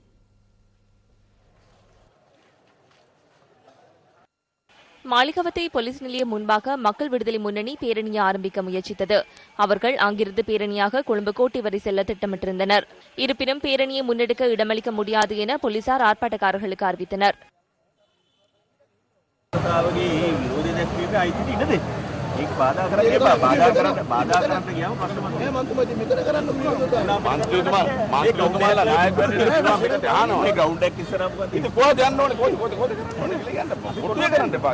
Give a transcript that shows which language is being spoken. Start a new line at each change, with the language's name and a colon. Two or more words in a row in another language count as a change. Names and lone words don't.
Tamil: மாளிகவத்தை போலீஸ் நிலையம் முன்பாக மக்கள் விடுதலை முன்னணி பேரணியை ஆரம்பிக்க முயற்சித்தது. அவர்கள் அங்கிருந்து பேரணியாக கொழும்பு கோட்டை வரை செல்ல திட்டமிட்டிருந்தனர். இருப்பினும் பேரணியை முன்னெடுக்க இடமளிக்க முடியாது என போலீசார் ஆர்ப்பாட்டக்காரர்களுக்கு அறிவித்தனர்.
Sinhala: ඒක බාධා කරන්න එපා. බාධා කරන්න ගියාම ප්‍රශ්න මතුවේ. මන්තුමති මෙතන කරන්න මන්තුමතුමා නායකවරුන්ට අපිට අහනවා. මේ ග්‍රවුන්ඩ් එක ඉස්සරහ මොකද? ඉතින් කොහෙද යන්න ඕනේ? කොහෙද කියලා යන්න බෑ. කොටුවේ කරන්න එපා.